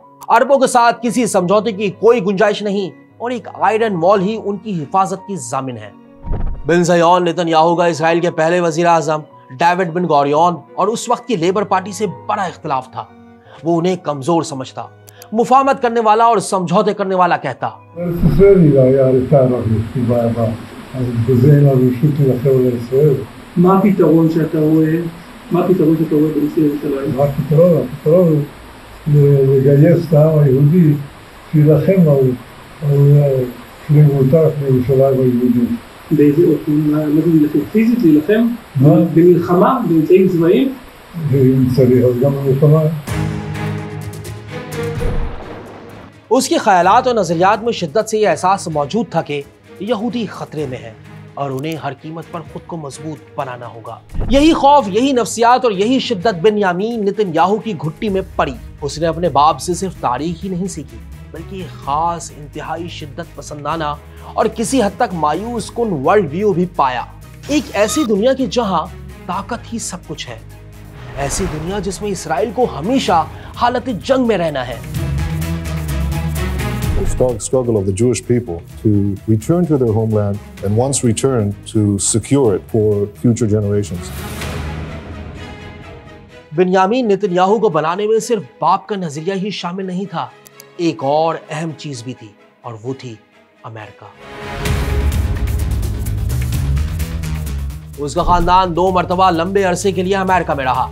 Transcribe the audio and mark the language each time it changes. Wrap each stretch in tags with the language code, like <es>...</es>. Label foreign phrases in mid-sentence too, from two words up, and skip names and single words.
<ur>عربوں کے ساتھ کسی سمجھوتے کی کوئی گنجائش نہیں، اور ایک</ur> <en>iron wall</en> <ur>ہی ان کی حفاظت کی ضامن ہے. بن زیون نیتن یاہو کا اسرائیل کے پہلے وزیر اعظم ڈیوڈ بن گوریان اور اس وقت کی لیبر پارٹی سے بڑا اختلاف تھا. وہ انہیں کمزور سمجھتا، مفاہمت کرنے والا اور سمجھوتے کرنے والا کہتا.</ur> <he>לגייס את העם היהודי שיילחם על שלמותה מירושלים היהודית. באיזה אופן? מה זה להילחם? פיזית להילחם? במלחמה? באמצעים צבאיים? אם צריך, אז גם במלחמה.</he> <ur>اس کے خیالات اور نظریات میں شدت سے یہ احساس موجود تھا کہ یہودی خطرے میں ہے اور انہیں ہر قیمت پر خود کو مضبوط بنانا ہوگا. یہی خوف، یہی نفسیات اور یہی شدت بنیامین نیتن یاہو کی گھٹی میں پڑی. اس نے اپنے باپ سے صرف تاریخ ہی نہیں سیکھی، بلکہ ایک خاص، انتہائی شدت پسندانہ اور کسی حد تک مایوس کن</ur> <en>world view</en> <ur>بھی پایا. ایک ایسی دنیا کی جہاں طاقت ہی سب کچھ ہے، ایسی دنیا جس میں اسرائیل کو ہمیشہ حالت جنگ میں رہنا ہے.</ur> <en>The struggle of the Jewish people to return to their homeland and once returned to secure it for future generations.</en> <ur>بنیامین نیتن یاہو کو بنانے میں صرف باپ کا نظریہ ہی شامل نہیں تھا، ایک اور اہم چیز بھی تھی اور وہ تھی امریکہ. اس کا خاندان 2 مرتبہ لمبے عرصے کے لیے امریکہ میں رہا.</ur>